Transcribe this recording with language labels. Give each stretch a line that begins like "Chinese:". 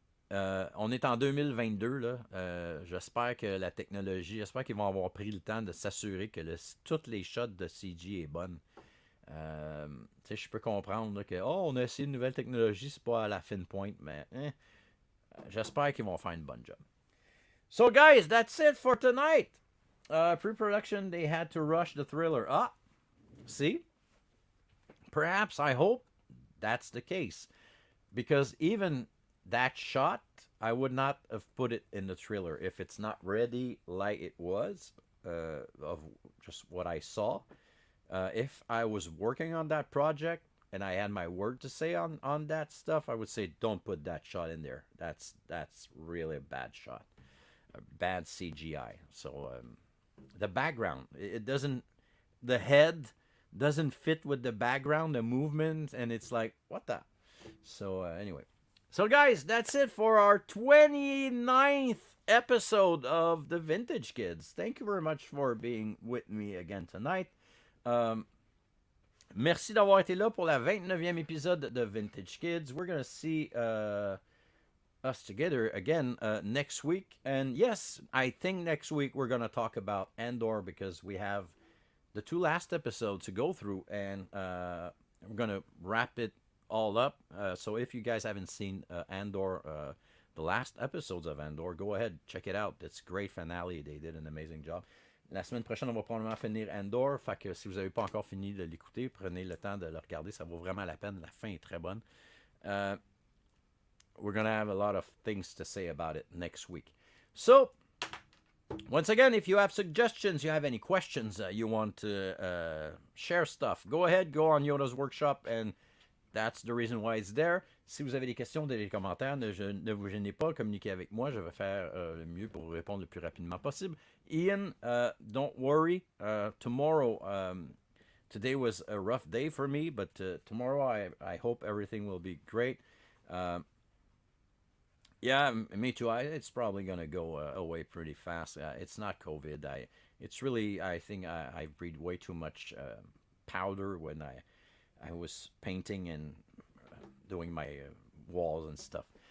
French: On est en 2022, là. J'espère que la technologie, j'espère qu'ils vont avoir pris le temps de s'assurer que toutes les shots de CG est bonne. Je peux comprendre là, que on a essayé une nouvelle technologie, c'est pas à la fine pointe, mais j'espère qu'ils vont faire une bonne job.
English: So guys, that's it for tonight. Pre-production, they had to rush the thriller. See? Perhaps, I hope that's the case. Because even that shot, I would not have put it in the trailer if it's not ready like it was, of just what I saw. If I was working on that project and I had my word to say on that stuff, I would say don't put that shot in there. That's really a bad shot. A bad CGI. So the background, it doesn't, the head doesn't fit with the background, the movement, and it's like, what the? So anyway. So guys, that's it for our 29th episode of The Vintage Kids. Thank you very much for being with me again tonight.
French: Merci d'avoir été là pour la 29e épisode de Vintage Kids.
English: We're going to see us together again next week. And yes, I think next week we're going to talk about Andor, because we have the 2 last episodes to go through, and we're gonna wrap it all up. So if you guys haven't seen Andor, the last episodes of Andor, go ahead, check it out. It's a great finale. They did an amazing job.
French: La semaine prochaine, on va probablement finir Andor. Fait que si vous n'avez pas encore fini de l'écouter, prenez le temps de le regarder. Ça vaut vraiment la peine. La fin est très bonne.
English: We're going to have a lot of things to say about it next week. So, once again, if you have suggestions, you have any questions, you want to share stuff, go ahead, go on Yoda's workshop, and that's the reason why it's there.
French: Si vous avez des questions dans les commentaires, ne vous gênez pas, communiquez avec moi. Je vais faire le mieux pour vous répondre le plus rapidement possible.
English: Ian, don't worry. Tomorrow, today was a rough day for me, but tomorrow I hope everything will be great. Yeah, me too. It's probably gonna go away pretty fast. It's not COVID. It's really. I think I breathed way too much powder when I was painting and doing my walls and stuff.